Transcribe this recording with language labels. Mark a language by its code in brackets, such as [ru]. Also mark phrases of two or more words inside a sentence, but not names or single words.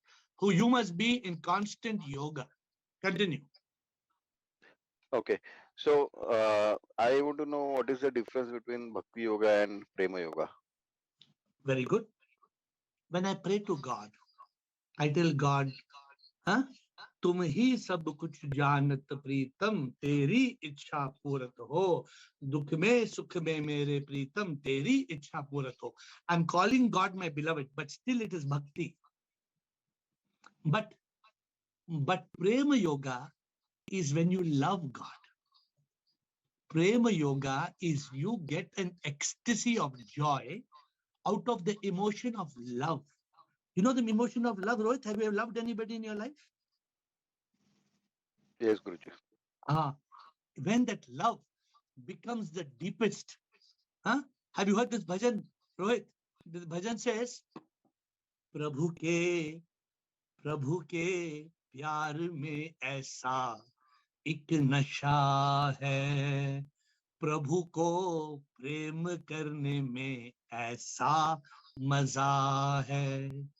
[en] You must be in constant yoga. Continue. Okay. So I want to know what is the difference between Bhakti Yoga and Prema Yoga. Very good. When I pray to God, I tell God, [hi] तुम ही सब कुछ जानत प्रीतम, तेरी इच्छा पूरत हो, दुख में सुख में मेरे प्रीतम, तेरी इच्छा पूरत हो. [en] I'm calling God my beloved, but still it is bhakti. But Prema Yoga is when you love God. Prema Yoga is you get an ecstasy of joy out of the emotion of love. You know the emotion of love, Rohit? Have you ever loved anybody in your life? Yes, Guruji. When that love becomes the deepest. Huh? Have you heard this bhajan, Rohit? This bhajan says, [hi] प्रभु के प्यार में ऐसा एक नशा है, प्रभु को प्रेम करने में ऐसा मजा है.